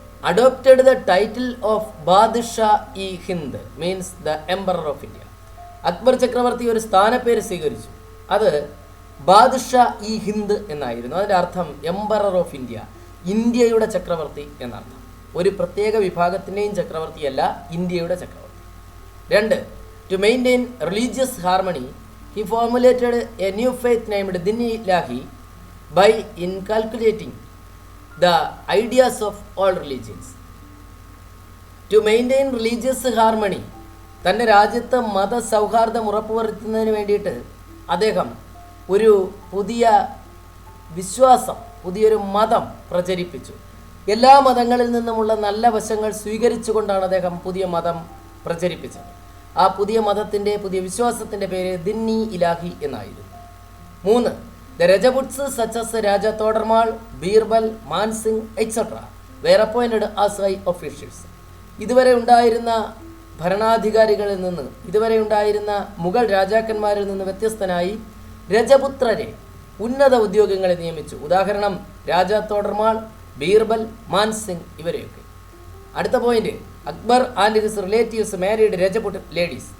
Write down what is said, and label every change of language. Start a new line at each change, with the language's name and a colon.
English: Adopted the title of Badshah e Hind means the emperor of India.
Malayalam: Akbar ചക്രവർത്തി ഒരു സ്ഥാനപ്പേര് സ്വീകരിച്ചു. അത് ബാദ്ഷാ ഇ ഹിന്ദ് എന്നായിരുന്നു. അതിൻ്റെ അർത്ഥം എംപറർ ഓഫ് ഇന്ത്യ, ഇന്ത്യയുടെ ചക്രവർത്തി എന്നർത്ഥം. ഒരു പ്രത്യേക വിഭാഗത്തിൻ്റെയും ചക്രവർത്തിയല്ല, ഇന്ത്യയുടെ ചക്രവർത്തി. 2.
English: To maintain religious harmony, he formulated a new faith named Din-i-Ilahi by inculcating the ideas of all religions. To maintain religious harmony,
Malayalam: തൻ്റെ രാജ്യത്ത് മതസൗഹാർദ്ദം ഉറപ്പുവരുത്തുന്നതിന് വേണ്ടിയിട്ട് അദ്ദേഹം ഒരു പുതിയ വിശ്വാസം, പുതിയൊരു മതം പ്രചരിപ്പിച്ചു. എല്ലാ മതങ്ങളിൽ നിന്നുമുള്ള നല്ല വശങ്ങൾ സ്വീകരിച്ചുകൊണ്ടാണ് അദ്ദേഹം പുതിയ മതം പ്രചരിപ്പിച്ചത്. ആ പുതിയ മതത്തിൻ്റെ, പുതിയ വിശ്വാസത്തിൻ്റെ പേര് ദിന്നി ഇലാഹി എന്നായിരുന്നു. 3.
English: The Rajputs such as Raja Todarmal, Birbal, Man Singh etcetera were appointed as high officials.
Malayalam: ഇതുവരെ ഉണ്ടായിരുന്ന ഭരണാധികാരികളിൽ നിന്ന്, ഇതുവരെ ഉണ്ടായിരുന്ന മുഗൾ രാജാക്കന്മാരിൽ നിന്ന് വ്യത്യസ്തനായി രജപുത്രരെ ഉന്നത ഉദ്യോഗങ്ങളിൽ നിയമിച്ചു. ഉദാഹരണം രാജ തോഡർമാൾ, ബീർബൽ, മാൻസിംഗ് ഇവരെയൊക്കെ. അടുത്ത point,
English: Akbar and his relatives married Rajput ladies.